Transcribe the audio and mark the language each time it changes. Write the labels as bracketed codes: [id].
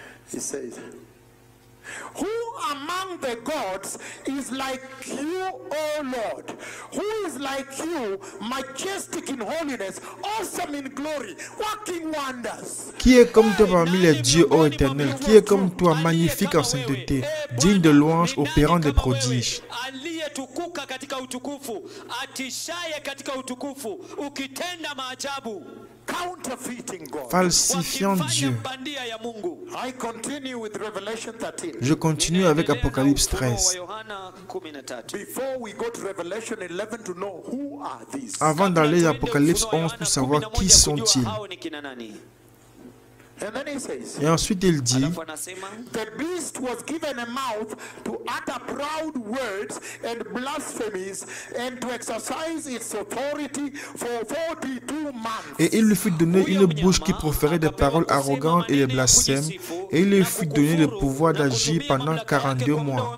[en] He says, who among the gods is like you, O Lord? Who is like you, majestic in holiness, awesome in glory, working wonders? [fr] Qui est comme toi parmi les dieux, ô Éternel? Qui est comme toi, magnifique en sainteté, digne de louange, opérant des prodiges? [sw] Aliyetukuka katika utukufu, atishaye katika utukufu, ukitenda maajabu. [en] Counterfeiting God. [fr] Falsifiant Dieu. [sw] Bandia ya Mungu. [en] I continue with Revelation 13. [fr] Je continue avec Apocalypse 13. [sw] Yohana 13. [en] Before we go to Revelation 11 to know who are these. [fr] Avant d'aller à Apocalypse 11 pour savoir qui sont-ils. [sw] Hao ni kina nani? [en] And then he says, [fr] Et ensuite il dit, [sw] Alafu anasema, [en] the beast was given a mouth to utter proud words and blasphemies and to exercise its authority for 42 months. [fr] et il lui fut donné une bouche qui proférait des paroles arrogantes et des blasphèmes, et il lui fut donné le pouvoir d'agir pendant 42 mois.